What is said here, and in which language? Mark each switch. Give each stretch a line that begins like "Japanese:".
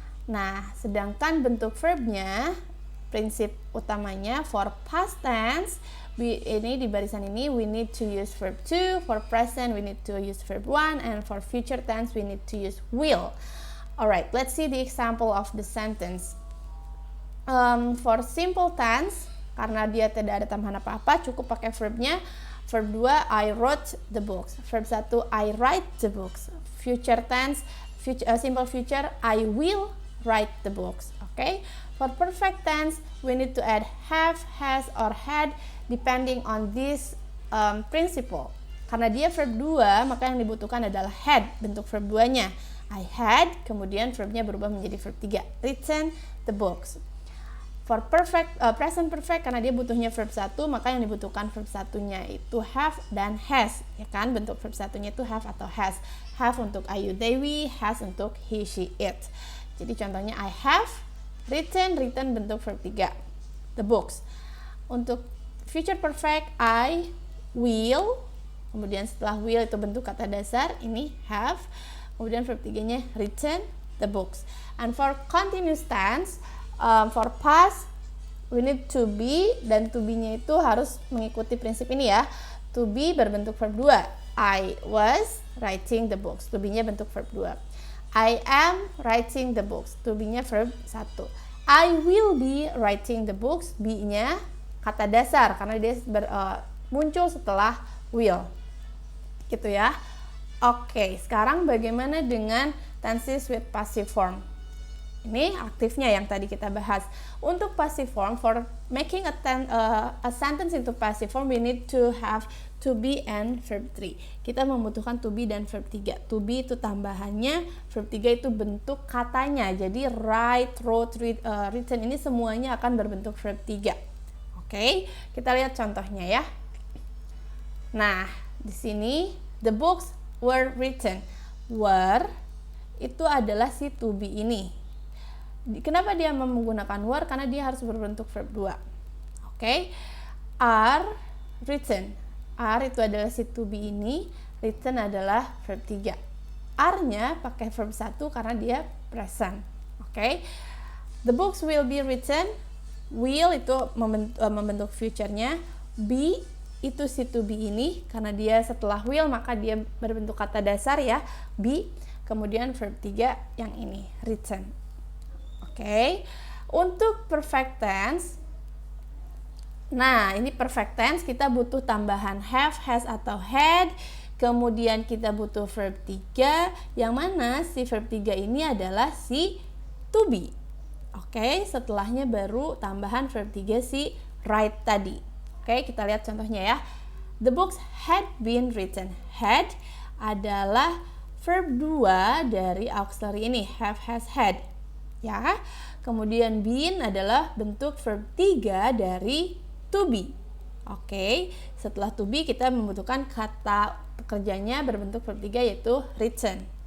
Indonesian: Nah, sedangkan bentuk verbnya, prinsip utamanya
English: for past tense,
Indonesian: ini di barisan ini
English: we need to use verb 2, for present we need to use verb 1, and for future tense we need to use will. Alright, let's see the example of the sentence. For simple tense,
Indonesian: karena dia tidak ada tambahan apa-apa, cukup pakai verbnya.
English: Verb 2, I wrote the books. Verb 1, I write the books. Future tense, simple future, I will write the books. Okay? For perfect tense, we need to add have, has, or had depending on this principle.
Indonesian: Karena dia verb 2, maka yang dibutuhkan adalah had, bentuk verb 2-nya.
English: I had,
Indonesian: kemudian verbnya berubah menjadi
English: verb 3. Written the books. For perfect, present perfect,
Indonesian: karena dia butuhnya verb 1, maka yang dibutuhkan verb 1-nya itu have dan has, ya kan? Bentuk verb 1-nya itu have atau has. Have untuk Ayu Dewi, has untuk he, she, it. Jadi contohnya
English: I have written bentuk verb 3, the books.
Indonesian: Untuk future perfect,
English: I will,
Indonesian: kemudian setelah will itu bentuk kata dasar, ini have, kemudian verb 3-nya written the books.
English: And for continuous tense, for past, we need to be,
Indonesian: dan to be-nya itu harus mengikuti prinsip ini ya.
English: To be berbentuk verb 2. I was writing the books. To be-nya bentuk verb 2. I am writing the books.
Indonesian: To be-nya verb 1.
English: I will be writing the books.
Indonesian: Be-nya kata dasar, karena dia muncul setelah will. Gitu ya. Oke, sekarang bagaimana dengan
English: tenses with passive form?
Indonesian: Ini aktifnya yang tadi kita bahas.
English: Untuk passive form, for making a sentence into passive form, we need to have to be and verb 3.
Indonesian: Kita membutuhkan to be dan verb 3. To be itu tambahannya, verb 3 itu bentuk katanya. Jadi write, wrote, written ini semuanya akan berbentuk verb 3. Oke, kita lihat contohnya ya. Nah, di sini
English: the books were written.
Indonesian: Were itu adalah si to be ini. Kenapa dia menggunakan were? Karena dia harus berbentuk verb 2. Oke.
English: Are written.
Indonesian: Are itu adalah si to be ini, written adalah verb 3. Are-nya pakai verb 1 karena dia present. Oke.
English: The books will be written.
Indonesian: Will itu membentuk future-nya. Be itu si to be ini, karena dia setelah will maka dia berbentuk kata dasar ya. Be. Kemudian verb 3 yang ini, written. Oke, untuk perfect tense, nah ini perfect tense kita butuh tambahan have, has, atau had, kemudian kita butuh verb 3, yang mana si verb 3 ini adalah si to be. Oke, setelahnya baru tambahan verb 3 si write tadi. Oke, kita lihat contohnya ya.
English: The books had been written.
Indonesian: Had adalah verb 2 dari auxiliary ini, have, has, had. Ya, kemudian been adalah bentuk verb 3 dari to be. Oke, setelah to be kita membutuhkan kata pekerjanya berbentuk verb 3 yaitu written.